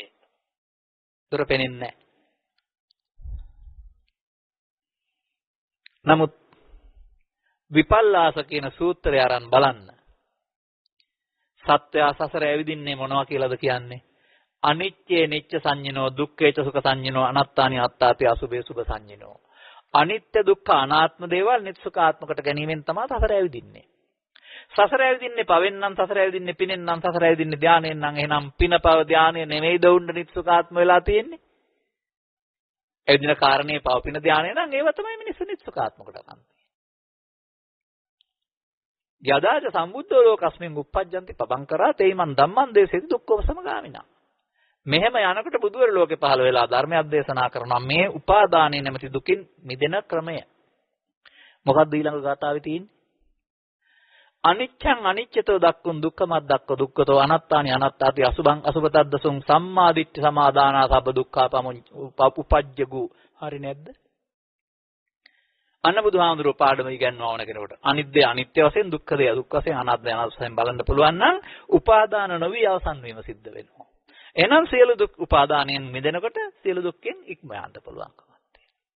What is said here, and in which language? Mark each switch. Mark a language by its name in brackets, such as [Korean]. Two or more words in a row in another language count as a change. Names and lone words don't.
[Sinhala] දුර පෙනෙන්නේ නැහැ. නමුත් විපල්ලාස කියන සූත්‍රය අරන් බලන්න. සත්‍ය සසර ඇවිදින්නේ මොනවා කියලාද කියන්නේ? [Pali] අනිච්චේ නිච්ච සංඤිනෝ දුක්ඛේච සුඛ සංඤිනෝ අනාත්තානි අත්තාති අසුභේ සුභ සංඤිනෝ. [Sinhala] අනිත්‍ය දුක්ඛ අනාත්ම දේවල් නිත් සුඛාත්මකට ගැනීමෙන් තමයි සසර ඇවිදින්නේ. සසර ඇවිදින්නේ පවෙන් නම් සසර ඇවිදින්නේ පිනෙන් නම් සසර ඇවිදින්නේ ධානයෙන් නම් එහෙනම් පිනපව ධානය නෙමෙයිද උණ්ඩ නිත් සුඛාත්ම වෙලා තියෙන්නේ? එදින කාරණේ පව පින ධානය නම් ඒව තමයි මිනිස්සු නිත් සුඛාත්මකට ගන්නේ. [Pali] යදාච සම්බුද්ධෝ ලෝකස්මින් උප්පජ්ජන්ති පබංකරා තේමන් ධම්මං දේසෙති දුක්ඛව සමගාමිනා. [Sinhala] මෙහෙම යනකොට බුදුවර ලෝකේ පහළ වෙලා ධර්මයක් දේශනා කරනවා මේ උපාදානයේ නැමැති දුකින් මිදෙන ක්‍රමය. මොකක්ද ඊළඟ ගාථාවේ තියෙන්නේ? [Pali] අනිච්ඡං අනිච්චතෝ දක්කුන් දුක්ඛමත් දක්ඛ දුක්ඛතෝ අනත්තානි අනත්තාති අසුභං අසුභතද්දසුං සම්මාදිට්ඨි සමාදානා සබ්බ දුක්ඛා උපජ්ජගු. [Sinhala] හරි නැද්ද? අන්න බුදුහාමුදුරුවෝ පාඩම ඉගෙනනවා ඕන කෙනෙකුට. අනිත්‍ය අනිත්‍ය වශයෙන් දුක්ඛ දේ දුක්ඛ වශයෙන් අනාත්ම අනාත්ම වශයෙන් බලන්න පුළුවන් නම් උපාදාන නොවි අවසන් වීම සිද්ධ වෙනවා. එහෙනම් සියලු දුක් උපාදානයෙන් මිදෙනකොට සියලු දුක්ෙන් ඉක්ම යන්න පුළුවන්කමක් තියෙනවා.